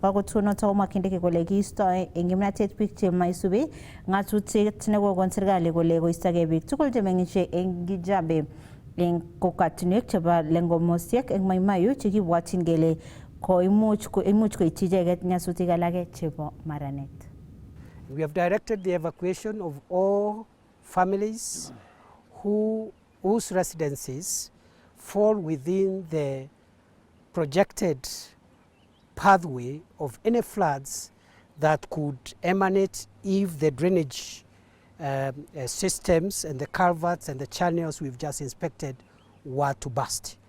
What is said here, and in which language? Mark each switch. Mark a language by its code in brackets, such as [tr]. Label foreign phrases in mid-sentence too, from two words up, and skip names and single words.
[kln] Akotunotok komwa Kindiki kole kiistoi eng kimnatet biik chemaisubi ng'atutiet nekokon serikali kole koistogei biik tugul chemeng'isie eng Kijabe eng kokwatinwek chebo lengomosiek eng Mai Mahiu chekibwotyin kele imuch koityi icheket nyasutik alake chebo maranet. [en] We have directed the evacuation of all families whose residences fall within the projected pathway of any floods that could emanate if the drainage systems and the culverts and the channels we've just inspected were to burst.